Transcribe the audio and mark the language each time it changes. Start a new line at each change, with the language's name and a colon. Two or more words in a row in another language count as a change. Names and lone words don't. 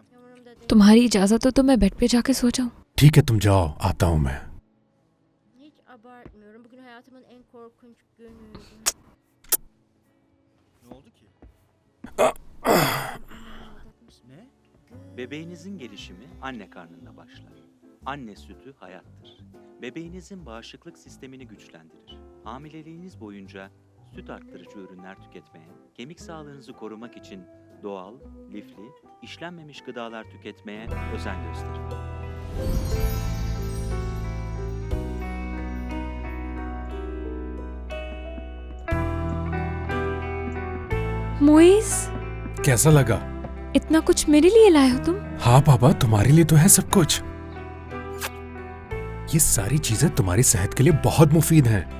Hindi: तुम्हारी इजाजत हो तो मैं बेड पे जाके सो जाऊं? ठीक है, तुम जाओ, आता हूं मैं।
Turkish: Hiç abartmıyorum. Bugün hayatımın en korkunç günüydü. Ne oldu ki? Ne? Bebeğinizin gelişimi anne karnında başlar. Anne sütü hayattır. Bebeğinizin bağışıklık sistemini güçlendirir. Hamileliğiniz boyunca süt arttırıcı ürünler tüketmeye, kemik sağlığınızı korumak için doğal, lifli, işlenmemiş gıdalar tüketmeye özen gösterin.
Hindi: मोइज, कैसा लगा? इतना कुछ मेरे लिए लाए हो तुम? हाँ पापा, तुम्हारे लिए तो है सब कुछ। ये सारी चीजें तुम्हारी सेहत के लिए बहुत मुफीद हैं।